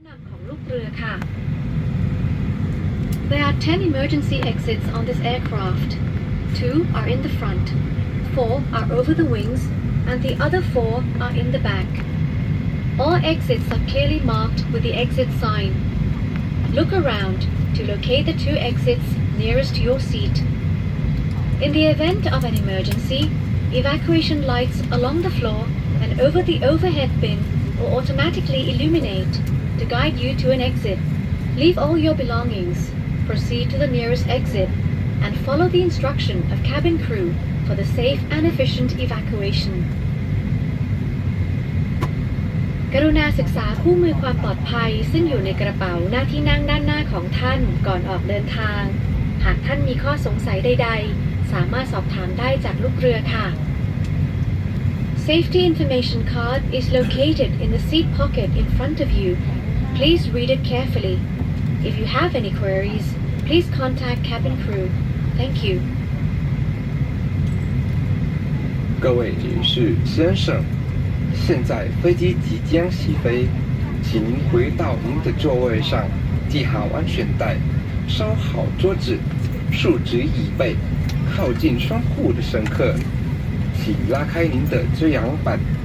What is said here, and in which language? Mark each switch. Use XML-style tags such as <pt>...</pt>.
<th>นำของลูกเรือค่ะ</th> <en>There are 10 emergency exits on this aircraft. 2 are in the front, 4 are over the wings, and the other 4 are in the back. All exits are clearly marked with the exit sign. Look around to locate the 2 exits nearest to your seat. In the event of an emergency, evacuation lights along the floor and over the overhead bin will automatically illuminate to guide you to an exit. Leave all your belongings, proceed to the nearest exit, and follow the instruction of cabin crew for the safe and efficient evacuation.</en> <th>กรุณาศึกษาคู่มือความปลอดภัยซึ่งอยู่ในกระเป๋าหน้าที่นั่งด้านหน้าของท่านก่อนออกเดินทาง หากท่านมีข้อสงสัยใดๆสามารถสอบถามได้จากลูกเรือค่ะ</th> <en>Safety information card is located in the seat pocket in front of you. Please read it carefully. If you have any queries, please contact cabin crew. Thank you.</en> <zh>各位女士、先生，现在飞机即将起飞，请您回到您的座位上，系好安全带，收好桌子，竖直椅背，靠近窗户的乘客，请拉开您的遮阳板。</zh>